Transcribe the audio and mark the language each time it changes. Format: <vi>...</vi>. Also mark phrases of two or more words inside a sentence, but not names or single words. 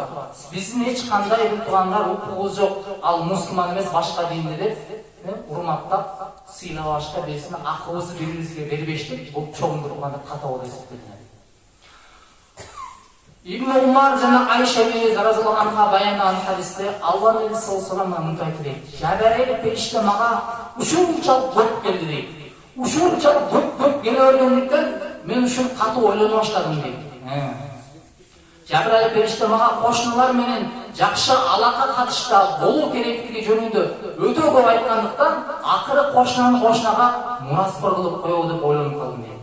<ky>Биздин эч кандай бир туугандар укугубуз жок, ал мусулман эмес, башка динде деп урматтап, сыйлабашка биздин акыбызды бири-бирибизге бербештик, бул чоң бир туугандар катуу деп эсептелет. Ибн Умар жана Айша</ky> <ar>رضي الله عنها</ar> <ky>баяндаган хадисте Алла Неби</ky> <ar>صلى الله عليه وسلم</ar> <ky>мындай дейт: Жабирайыл периште мага ушунчалык көп келди дейт. Ушунчалык көп келе бергендиктен мен ушун катуу ойлоно баштадым дейт. Жабирайыл периште мага кошуналар менен жакшы алака катышта болуу керектиги жөнүндө өтө көп айткандыктан, акыры кошунага мураспор кылып коебу деп ойлонуп калдым дейт.</ky>